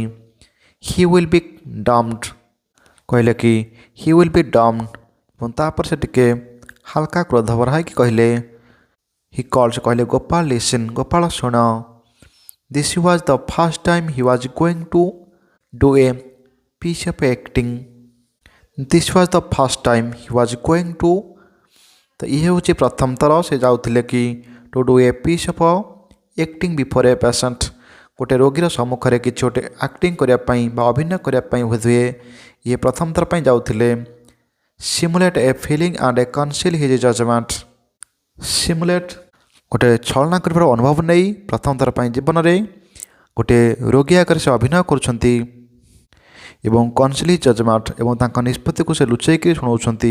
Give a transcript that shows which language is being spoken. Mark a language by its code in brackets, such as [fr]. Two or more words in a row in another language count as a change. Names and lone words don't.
[en] he will be damned, [or] କହିଲେ କି [en] he will be damned, [or] ଏବଂ ତାପରେ ସେ ଟିକେ ହାଲକା କ୍ରୋଧଭରା ହେଇକି କହିଲେ, [en] he called, [or] ସେ କହିଲେ ଗୋପାଳ ଲିସନ୍, ଗୋପାଳ ଶୁଣ। [en] this was the first time he was going to do a piece of acting. This was the first time he was going to, [or] ତ ଇଏ ହେଉଛି ପ୍ରଥମ ଥର ସେ ଯାଉଥିଲେ କି [en] to do a piece of acting before a patient, [or] ଗୋଟେ ରୋଗୀର ସମ୍ମୁଖରେ କିଛି ଗୋଟେ ଆକ୍ଟିଂ କରିବା ପାଇଁ ବା ଅଭିନୟ କରିବା ପାଇଁ ହୁଏ ଇଏ ପ୍ରଥମ ଥର ପାଇଁ ଯାଉଥିଲେ। [en] simulate a feeling and a conceal his judgment, [or] ସିମୁଲେଟ୍ ଗୋଟେ ଛଳନା କରିବାର ଅନୁଭବ ନେଇ ପ୍ରଥମ ଥର ପାଇଁ ଜୀବନରେ ଗୋଟିଏ ରୋଗୀ ଆଗରେ ସେ ଅଭିନୟ କରୁଛନ୍ତି ଏବଂ [en] conceal his judgment, [or] ଏବଂ ତାଙ୍କ ନିଷ୍ପତ୍ତିକୁ ସେ ଲୁଚେଇକି ଶୁଣାଉଛନ୍ତି।